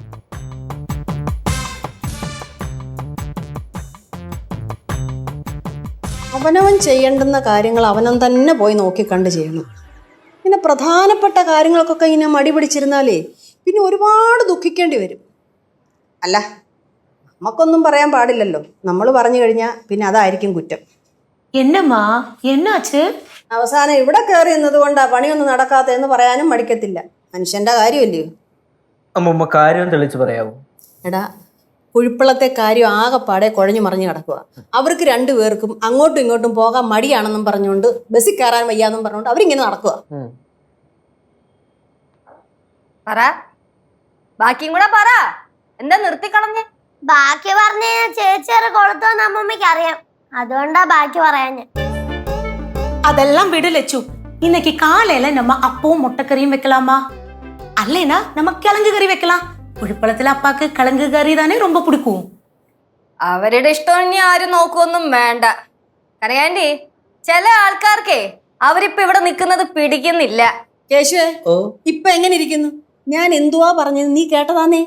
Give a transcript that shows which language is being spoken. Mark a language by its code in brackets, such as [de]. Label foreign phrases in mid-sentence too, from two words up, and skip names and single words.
[ml] അവനവൻ ചെയ്യേണ്ടുന്ന കാര്യങ്ങൾ അവനവൻ തന്നെ പോയി നോക്കിക്കണ്ട് ചെയ്യണം. പിന്നെ പ്രധാനപ്പെട്ട കാര്യങ്ങൾക്കൊക്കെ ഇങ്ങനെ മടി പിടിച്ചിരുന്നാലേ പിന്നെ ഒരുപാട് ദുഃഖിക്കേണ്ടി വരും. അല്ല, നമുക്കൊന്നും പറയാൻ പാടില്ലല്ലോ. നമ്മൾ പറഞ്ഞു കഴിഞ്ഞാൽ പിന്നെ അതായിരിക്കും കുറ്റം. [ta] என்னம்மா என்னாச்சு? [ml] അവസാനം ഇവിടെ കയറി എന്നതുകൊണ്ടാ പണിയൊന്നും നടക്കാത്തതെന്ന് പറയാനും മടിക്കത്തില്ല. മനുഷ്യന്റെ കാര്യമല്ലയോ. അമ്മൂമ്മ കാര്യം തെളിച്ച് പറയാവോ? എടാ, കുഴിപ്പള്ളത്തെ കാര്യം ആകെപ്പാടെ കുഴഞ്ഞു മറിഞ്ഞു കിടക്കുക. അവർക്ക് രണ്ടുപേർക്കും അങ്ങോട്ടും ഇങ്ങോട്ടും പോകാൻ മടിയാണെന്നും പറഞ്ഞുകൊണ്ട് ബസ്സിൽ കയറാൻ വയ്യാന്നും പറഞ്ഞുകൊണ്ട് അവരിങ്ങനെ നടക്കുക. പറ, ബാക്കിയും കൂടെ പറ. എന്താ നിർത്തിക്കളഞ്ഞ്? ബാക്കി പറഞ്ഞ ചേച്ചിയുടെ കൊളുത്തോന്ന് അമ്മമ്മയ്ക്ക് അറിയാം. അതുകൊണ്ടാ ബാക്കി പറയാൻ. [ta] அதெல்லாம் விடு லட்சு. இன்னைக்கு காலையில நம்ம அப்பவும் முட்டைக்கறியும் வைக்கலாமா? அல்லைனா நம்ம கிழங்கு கறி வைக்கலாம். [ml] കുഴിപ്പളത്തിലെ അപ്പാക്ക് കിഴങ്ങ് കറി തന്നെ ரொம்ப പിടിക്കും. അവരുടെ ഇഷ്ടം ഇനി ആരും നോക്കൊന്നും വേണ്ട. കരയാൻഡി, ചില ആൾക്കാർക്കേ അവരിപ്പോ ഇവിടെ നിൽക്കുന്നത് പിടിക്കുന്നില്ല. കേശുവേ, ഇപ്പൊ എങ്ങനെ ഇരിക്കുന്നു? ഞാൻ എന്തുവാ പറഞ്ഞത് നീ കേട്ടതാന്നേ?